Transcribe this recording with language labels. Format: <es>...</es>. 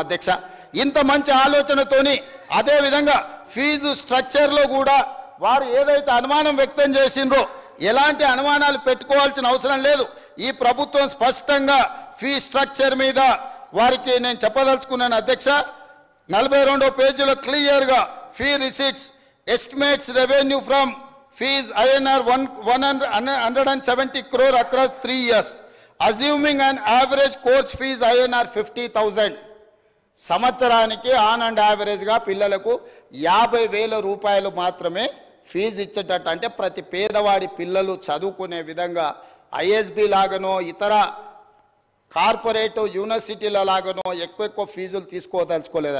<te>అధ్యక్ష, ఇంత మంచి ఆలోచనతోని అదేవిధంగా ఫీజు స్ట్రక్చర్లో కూడా వారు ఏదైతే అనుమానం వ్యక్తం చేసిండ్రో ఎలాంటి అనుమానాలు పెట్టుకోవాల్సిన అవసరం లేదు. ఈ ప్రభుత్వం స్పష్టంగా ఫీ స్ట్రక్చర్ మీద వారికి నేను చెప్పదలుచుకున్నాను. అధ్యక్ష, 42వ పేజీలో క్లియర్గా</te> <en>Fee receipts estimates revenue from fees INR 170 crore across 3 years, assuming an average course fees INR 50,000.</en> <te>సంవత్సరానికి ఆన్ అండ్ యావరేజ్గా పిల్లలకు 50,000 రూపాయలు మాత్రమే ఫీజు ఇచ్చేటట్టు, అంటే ప్రతి పేదవాడి పిల్లలు చదువుకునే విధంగా ఐఎస్బి లాగానో ఇతర కార్పొరేట్ యూనివర్సిటీల లాగానో ఎక్కువ ఫీజులు తీసుకోదలుచుకోలేదు.</te>